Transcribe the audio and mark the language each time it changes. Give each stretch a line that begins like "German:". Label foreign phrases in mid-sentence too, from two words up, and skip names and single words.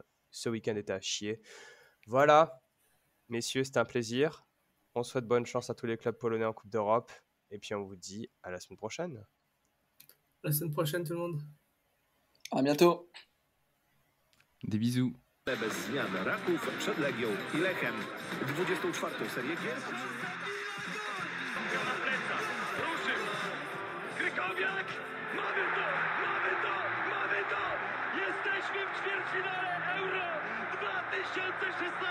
French: Ce week-end était à chier. Voilà, messieurs, c'était un plaisir. On souhaite bonne chance à tous les clubs polonais en Coupe d'Europe, et puis on vous dit à la semaine prochaine. À la semaine prochaine, tout le monde. À bientôt. Des bisous.
Polish: Bez zmian Raków przed Legią i Lechem. 24. serię gier. Piłka na plecach, ruszył. Krykowiak, mamy to, mamy to, mamy to. Jesteśmy w ćwierćfinale Euro 2016.